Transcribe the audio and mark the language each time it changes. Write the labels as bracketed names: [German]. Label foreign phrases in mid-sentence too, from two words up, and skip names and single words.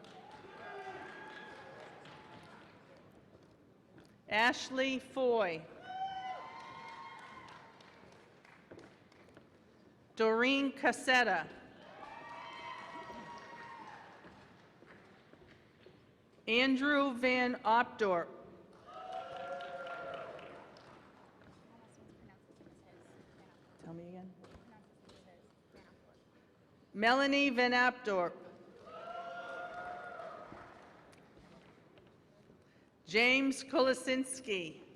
[English] Ashley Foy. Doreen Cassetta. Andrew Van Opdorp. Tell me again. Melanie Van Apdorp. James Kolosinski.